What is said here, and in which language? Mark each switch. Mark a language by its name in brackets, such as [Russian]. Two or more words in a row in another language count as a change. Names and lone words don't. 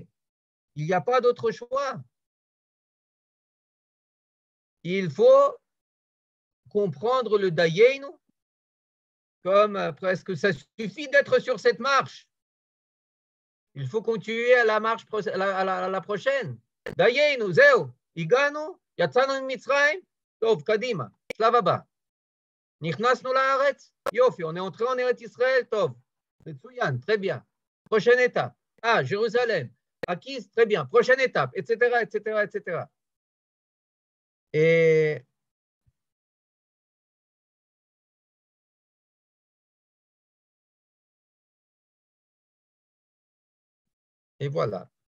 [French] Il n'y a pas d'autre choix. Il faut comprendre le Dayenu comme presque ça suffit d'être sur cette marche. Il faut continuer à la marche à la prochaine. [Hebrew] דיינו, זהו, הגענו, יצאנו מצרים, טוב, קדימה, שלב הבא. נכנסנו לארץ, יופי, [French] on est entré en Eretz Israël, [Hebrew] טוב, מצוין, [French] très bien. Prochaine étape. Ah, Jérusalem, acquise, très bien. Prochaine étape, etc., etc., etc. Et voilà.